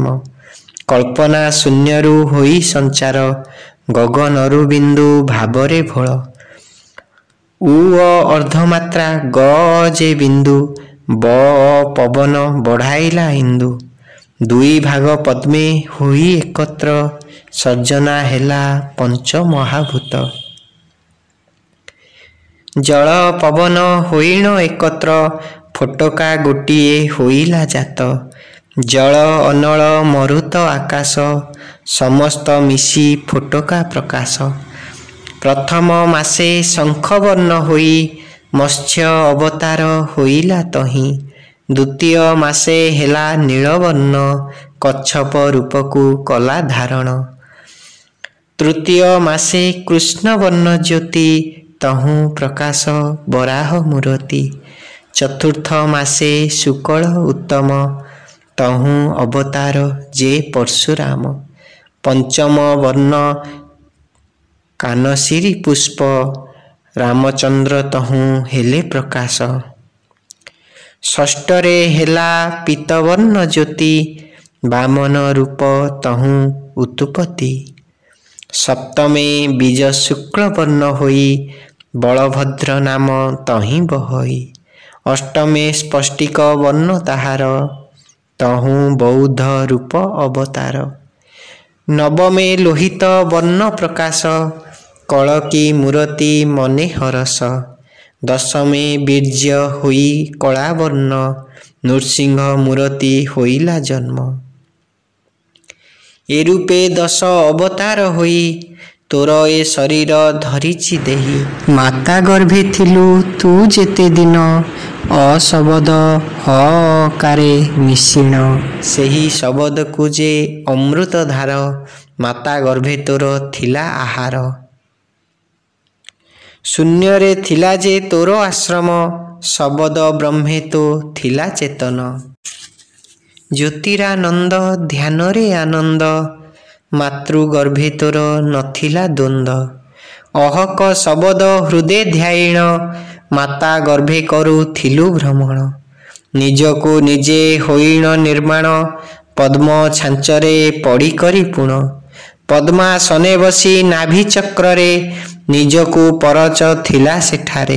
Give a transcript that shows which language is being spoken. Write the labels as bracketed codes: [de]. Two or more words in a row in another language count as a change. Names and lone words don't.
[or] କଳ୍ପନା ଶୂନ୍ୟରୁ ହୋଇ ସଞ୍ଚାର ଗଗନରୁ ବିନ୍ଦୁ ଭାବରେ ଭୋଳ। ଉ ଅର୍ଧମାତ୍ରା ଗ ଯେ ବିନ୍ଦୁ ବ ପବନ ବଢ଼ାଇଲା ଇନ୍ଦୁ। ଦୁଇ ଭାଗ ପଦ୍ମେ ହୋଇ ଏକତ୍ର ସର୍ଜନା ହେଲା ପଞ୍ଚ ମହାଭୂତ। ଜଳ ପବନ ହୋଇଣ ଏକତ୍ର ଫୋଟକା ଗୋଟିଏ ହୋଇଲା ଜାତ। ଜଳ ଅନଳ ମରୁତ ଆକାଶ ସମସ୍ତ ମିଶି ଫୋଟକା ପ୍ରକାଶ। ପ୍ରଥମ ମାସେ ଶଙ୍ଖବର୍ଣ୍ଣ ହୋଇ ମତ୍ସ୍ୟ ଅବତାର ହୋଇଲା ତହିଁ। ଦ୍ୱିତୀୟ ମାସେ ହେଲା ନୀଳବର୍ଣ୍ଣ କଚ୍ଛପ ରୂପକୁ କଲା ଧାରଣ। ତୃତୀୟ ମାସେ କୃଷ୍ଣ ବର୍ଣ୍ଣ ଜ୍ୟୋତି ତହୁଁ ପ୍ରକାଶ ବରାହ ମୂର୍ତ୍ତି। ଚତୁର୍ଥ ମାସେ ଶୁକ୍ଳ ଉତ୍ତମ ତହୁଁ ଅବତାର ଯେ ପରଶୁରାମ। ପଞ୍ଚମ ବର୍ଣ୍ଣ କାନସିରୀ ପୁଷ୍ପ ରାମଚନ୍ଦ୍ର ତହୁଁ ହେଲେ ପ୍ରକାଶ। ଷଷ୍ଠରେ ହେଲା ପୀତବର୍ଣ୍ଣ ଜ୍ୟୋତି ବାମନ ରୂପ ତହୁଁ ଉତ୍ପତ୍ତି। ସପ୍ତମେ ବୀଜ ଶୁକ୍ଳ ବର୍ଣ୍ଣ ହୋଇ ବଳଭଦ୍ର ନାମ ତହିଁ ବହଇ। ଅଷ୍ଟମେ ସ୍ପଷ୍ଟିକ ବର୍ଣ୍ଣ ତାହାର ତହୁଁ ବୌଦ୍ଧ ରୂପ ଅବତାର। ନବମେ ଲୋହିତ ବର୍ଣ୍ଣ ପ୍ରକାଶ କଲକୀ ମୂର୍ତ୍ତି ମନେ ହରଷ। ଦଶମେ ବୀର୍ଯ୍ୟ ହୋଇ କଳା ବର୍ଣ୍ଣ ନୃସିଂହ ମୂର୍ତ୍ତି ହୋଇଲା ଜନ୍ମ। ଏ ରୂପେ ଦଶ ଅବତାର ହୋଇ ତୋର ଏ ଶରୀର ଧରିଛି ଦେହୀ। ମାତା ଗର୍ଭେ ଥିଲୁ ତୁ ଯେତେ ଦିନ ଅଶବଦ ହକାରେ ମିଶିଣ। ସେହି ଶବଦ କୋ ଯେ ଅମୃତ ଧାର ମାତା ଗର୍ଭେ ତୋର ଥିଲା ଆହାର। ଶୂନ୍ୟରେ ଥିଲା ଯେ ତୋର ଆଶ୍ରମ ଶବଦ ବ୍ରହ୍ମେ ତୋ ଥିଲା ଚେତନ। ଜ୍ୟୋତିରାନନ୍ଦ ଧ୍ୟାନରେ ଆନନ୍ଦ ମାତୃଗର୍ଭେ ତୋର ନଥିଲା ଦ୍ୱନ୍ଦ୍ୱ। ଅହକ ଶବଦ ହୃଦେ ଧ୍ୟାଇଣ ମାତା ଗର୍ଭେ କରୁଥିଲୁ ଭ୍ରମଣ। ନିଜକୁ ନିଜେ ହୋଇଣ ନିର୍ମାଣ ପଦ୍ମ ଛାଞ୍ଚରେ ପଡ଼ି କରି ପୁଣ। ପଦ୍ମାସନେ ବସି ନାଭି ଚକ୍ରରେ ନିଜକୁ ପରଚ ଥିଲା ସେଠାରେ।